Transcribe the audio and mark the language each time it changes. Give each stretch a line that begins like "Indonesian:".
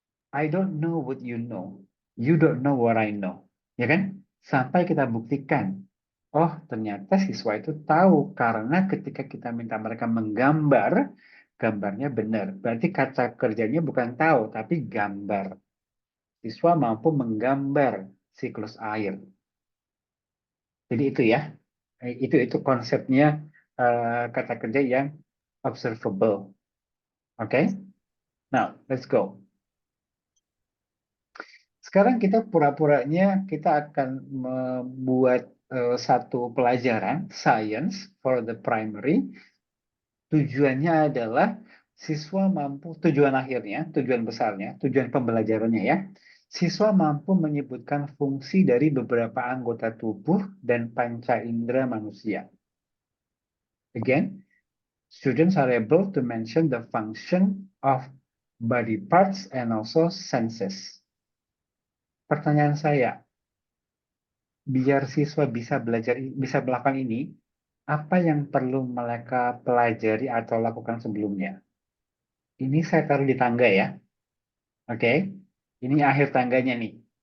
English: I don't know what you know. You don't know what I know.
Indonesian: Ya kan? Sampai kita buktikan. Oh, ternyata siswa itu tahu. Karena ketika kita minta mereka menggambar, gambarnya benar. Berarti kata kerjanya bukan tahu, tapi gambar. Siswa mampu menggambar siklus air. Jadi itu ya. Itu konsepnya kata kerja yang observable.
English: Oke? Now, let's go.
Indonesian: Sekarang kita pura-puranya kita akan membuat satu pelajaran
English: science for the primary.
Indonesian: Tujuannya adalah siswa mampu, tujuan akhirnya, tujuan besarnya, tujuan pembelajarannya ya. Siswa mampu menyebutkan fungsi dari beberapa anggota tubuh dan panca indera manusia.
English: Again, Students are able to mention the function of body parts and also senses.
Indonesian: Pertanyaan saya, biar siswa bisa melakukan ini, apa yang perlu mereka pelajari atau lakukan sebelumnya? Ini saya taruh di tangga ya. Oke. Ini akhir tangganya nih.